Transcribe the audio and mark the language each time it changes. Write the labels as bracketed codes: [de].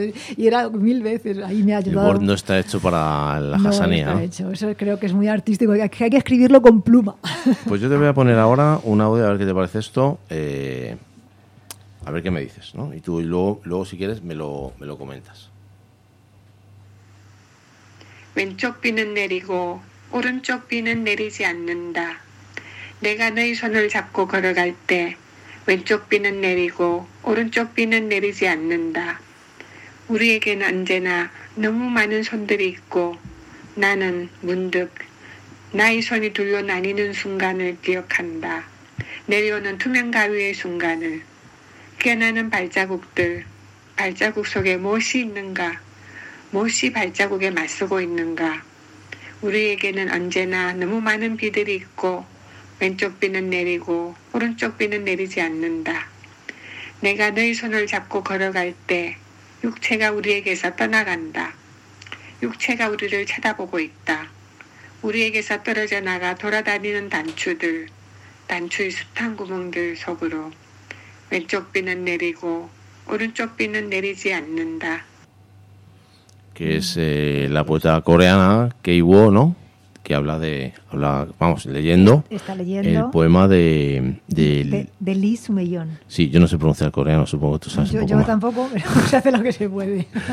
[es] Y era 1000 veces, ahí me ha ayudado. El Word no está hecho para la Hasanía. No está hecho, eso creo que es muy artístico. Hay que escribirlo con pluma. Pues yo te voy a poner ahora un audio, a ver qué te parece esto. A ver qué me dices, ¿no? Y tú luego si quieres me lo comentas. [ko] 왼쪽 비는 내리고 오른쪽 비는 내리지 않는다. 내가 너의 손을 잡고 걸어갈 때 왼쪽 비는 내리고 오른쪽 비는 내리지 않는다. 우리에게는 언제나 너무 많은 손들이 있고 나는 문득 나의 손이 둘로 나뉘는 순간을 기억한다. 내려오는 투명 가위의 순간을 깨나는 발자국들, 발자국 속에 무엇이 있는가? 무엇이 발자국에 맞서고 있는가? 우리에게는 언제나 너무 많은 비들이 있고 왼쪽 비는 내리고 오른쪽 비는 내리지 않는다. 내가 너의 손을 잡고 걸어갈 때 육체가 우리에게서 떠나간다. 육체가 우리를 쳐다보고 있다. 우리에게서 떨어져 나가 돌아다니는 단추들, 단추의 숱한 구멍들 속으로 왼쪽 비는 내리고 오른쪽 비는 내리지 않는다. [es] Que es la poeta coreana Kei Wo, ¿no? Que habla leyendo el poema de Lee Soo-myeon. Sí, yo no sé pronunciar coreano, supongo que tú sabes. Yo tampoco, pero se hace lo que se puede.